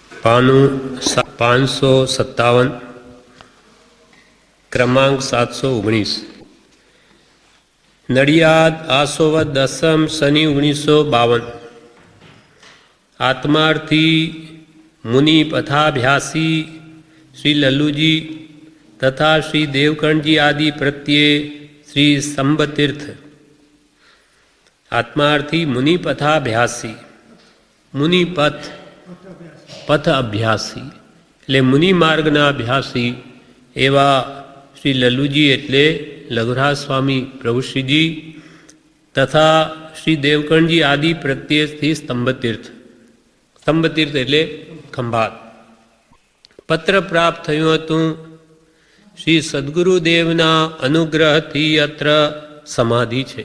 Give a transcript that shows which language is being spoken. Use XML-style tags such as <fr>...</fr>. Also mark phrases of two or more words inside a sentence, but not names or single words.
<gu>પાનું 557 ક્રમાંક 719 નડિયાદ આસોવદ દસમ શનિ 1952 આત્માર્થી મુનિ પથાભ્યાસી શ્રી લલ્લૂજી તથા શ્રી દેવકર્ણ આદિ પ્રત્યે શ્રી સંબતીર્થ આત્માર્થી મુનિ પથાભ્યાસી મુનિ પથ અભ્યાસી એટલે મુનિ માર્ગના અભ્યાસી એવા શ્રી લલ્લુજી એટલે લઘુરાજ સ્વામી પ્રભુશ્રીજી તથા શ્રી દેવકણજી આદિ પ્રત્યેથી સ્તંભતીર્થ સ્તંભતીર્થ એટલે ખંભાત પત્ર પ્રાપ્ત થયું હતું શ્રી સદગુરુદેવના અનુગ્રહથી અત્ર સમાધિ છે.</gu>